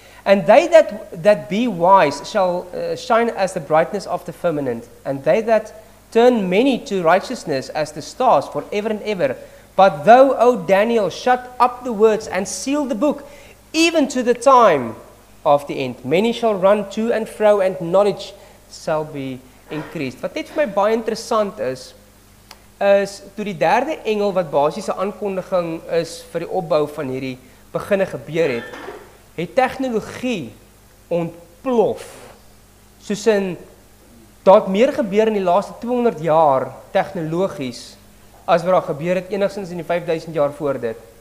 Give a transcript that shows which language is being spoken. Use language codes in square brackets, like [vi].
[en] And they that be wise shall shine as the brightness of the firmament, and they that turn many to righteousness as the stars forever and ever. But thou, O Daniel, shut up the words and seal the book, even to the time of the end. Many shall run to and fro, and knowledge shall be increased. [af] Wat net vir my baie interessant is toe die derde engel wat basies 'n aankondiging is vir die opbou van hierdie beginne gebeur het tegnologie ontplof. Soos in daar het meer gebeur in die laaste 200 jaar tegnologies as wat daar gebeur het enigstens in die 5000 jaar voor dit.